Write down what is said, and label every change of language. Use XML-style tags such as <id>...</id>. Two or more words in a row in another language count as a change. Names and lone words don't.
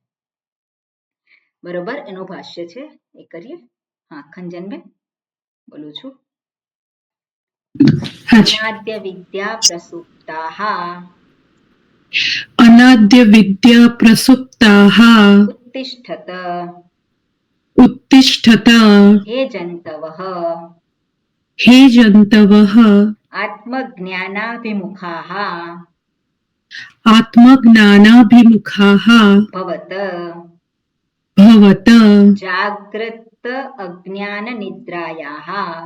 <gu>બરોબર? એનું ભાષ્ય છે એ કરીએ. હા, ખંજનબેન બોલું છું.</gu> <sa>અનાદ્ય વિદ્યા પ્રસુપ્તાઃ અનાદ્ય વિદ્યા પ્રસુપ્તાઃ ઉત્તિષ્ઠત उत्तिष्ठत हे जन्तवः हे जन्तवः आत्मज्ञानाभिमुखाः आत्मज्ञानाभिमुखाः भवत भवत जाग्रत अज्ञाननिद्रायाः</sa>